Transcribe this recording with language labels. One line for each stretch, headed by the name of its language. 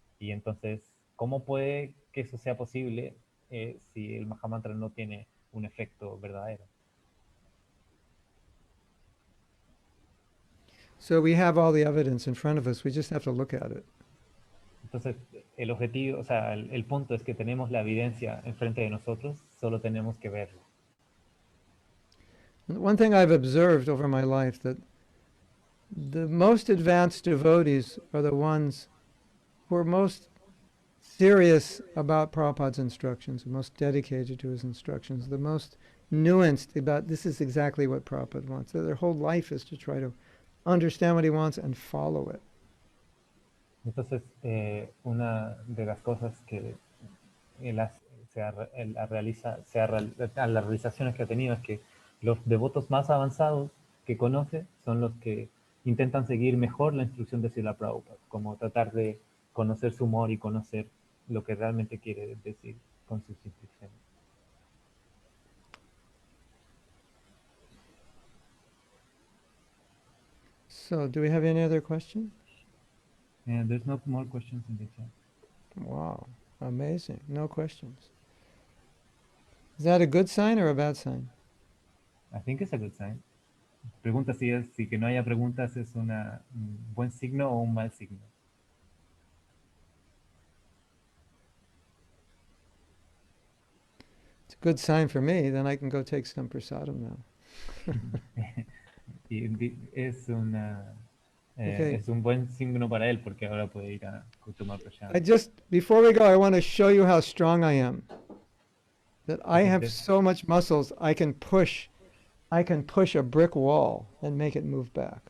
Spanish: Y entonces, ¿cómo puede que eso sea posible si el Mahamantra no tiene un efecto verdadero?
English: So we have all the evidence in front of us. We just have to look at it.
Spanish: Entonces, el objetivo, o sea, el punto es que tenemos la evidencia enfrente de nosotros, solo tenemos que verlo.
English: And one thing I've observed over my life, that the most advanced devotees are the ones who are most serious about Prabhupada's instructions, the most dedicated to his instructions, the most nuanced about this is exactly what Prabhupada wants. Their whole life is to try to understand what he wants and follow it.
Spanish: Entonces, una de las cosas que las realizaciones que ha tenido es que los devotos más avanzados que conoce son los que intentan seguir mejor la instrucción de Srila Prabhupada, como tratar de conocer su humor y conocer lo que realmente quiere decir con sus instrucciones.
English: So, do we have any other questions? And there's no more questions in the chat. Wow, amazing. No questions. Is that a good sign or a bad sign? I think it's a good sign.
Spanish: Pregunta si que no haya preguntas es un buen signo o un mal signo.
English: It's a good sign for me. Then I can go take some prasadam now.
Spanish: Es
English: Okay.
Spanish: es un buen signo para él porque ahora puede ir a tomar prashad.
English: Before we go, I want to show you how strong I am. That I have so much muscles, I can push a brick wall and make it move back.